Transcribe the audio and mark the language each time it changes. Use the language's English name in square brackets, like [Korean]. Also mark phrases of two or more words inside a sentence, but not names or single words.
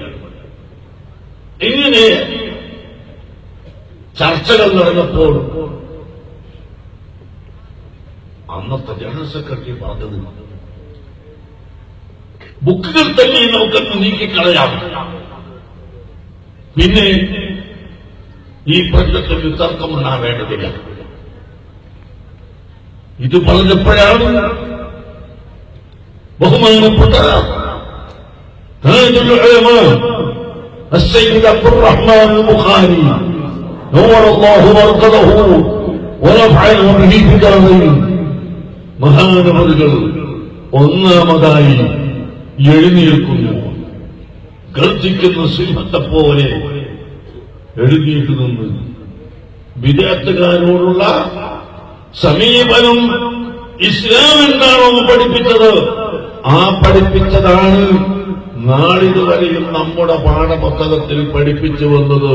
[Malayalam] ഇങ്ങനെ ചർച്ചകൾ നടന്നപ്പോൾ അന്നത്തെ ജനറൽ സെക്രട്ടറി പറഞ്ഞത് ബുക്കുകൾ തന്നെ നമുക്കൊന്ന് നീക്കിക്കളയാം, പിന്നെ ഈ പ്രശ്നത്തിൽ തർക്കമുണ്ടാവേണ്ടതില്ല. ഇത് പറഞ്ഞപ്പോഴാണ് ബഹുമാനപ്പെട്ട താജുൽ ഉലമാ [Arabic] السيد عبد الرحمن البخاري نور الله مرقده ونفعه به في الدارين [Malayalam] മഹാനവറുകൾ ഒന്നാമതായി എഴുന്നേൽക്കുന്നു. ഗർജിക്കുന്ന സിംഹത്തെ പോലെ എഴുന്നേറ്റ് നിന്ന് വിദ്യാർത്ഥികാരോടുള്ള സമീപനം ഇസ്ലാം എന്താണോ പഠിപ്പിച്ചത് ആ പഠിപ്പിച്ചതാണ് നാളിതുവരെയും നമ്മുടെ പാഠപുസ്തകത്തിൽ പഠിപ്പിച്ചു വന്നത്.